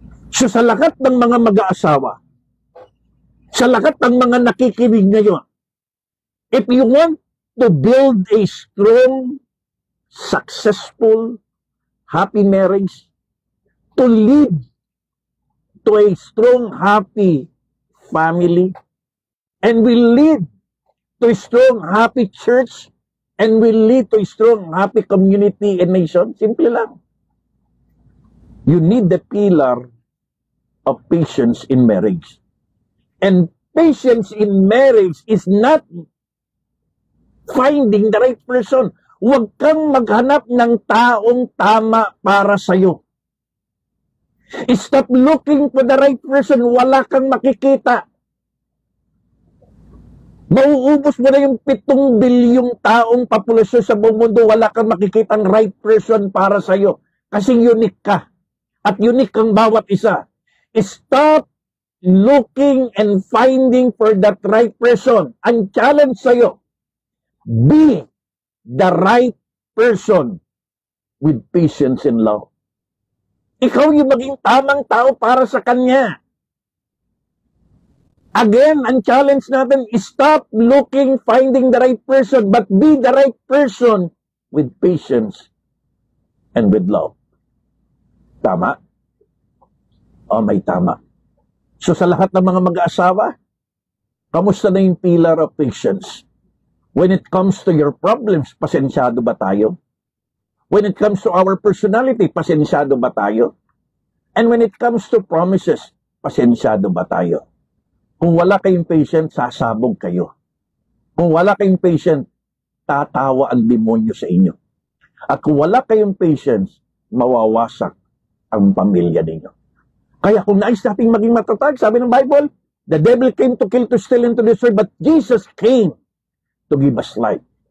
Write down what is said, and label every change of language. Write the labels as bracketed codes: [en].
[en] So [tl] sa lahat ng mga mag-aasawa, sa lahat ng mga nakikinig ngayon, [en] if you want to build a strong, successful, happy marriage, to lead to a strong, happy family, and will lead to a strong, happy church, and will lead to a strong, happy community and nation, [tl] simple lang. [en] You need the pillar of patience in marriage. And patience in marriage is not finding the right person. [tl] Huwag kang maghanap ng taong tama para sa'yo. [en] Stop looking for the right person. [tl] Wala kang makikita. Mauubos mo na yung 7 bilyong taong populasyon sa buong mundo. Wala kang makikitang right person para sa'yo. Kasi unique ka. At unique ang bawat isa. [en] Stop looking and finding for that right person. [tl] Ang challenge sa'yo, [en] be the right person with patience and love. [tl] Ikaw yung maging tamang tao para sa kanya. [en] Again, [tl] ang challenge natin [en] is stop looking, finding the right person, but be the right person with patience and with love. [tl] Tama? O, may tama. So sa lahat ng mga mag-aasawa, kamusta na yung [en] pillar of patience? When it comes to your problems, [tl] pasensyado ba tayo? [en] When it comes to our personality, pasensyado ba tayo? And when it comes to promises, [tl] pasensyado ba tayo? Kung wala kayong patient, sasabog kayo. Kung wala kayong patient, tatawa ang demonyo sa inyo. At kung wala kayong patience, mawawasak ang pamilya ninyo. Kaya kung nais nating maging matatag, sabi ng Bible, [en] the devil came to kill, to steal, and to destroy, but Jesus came to give us life.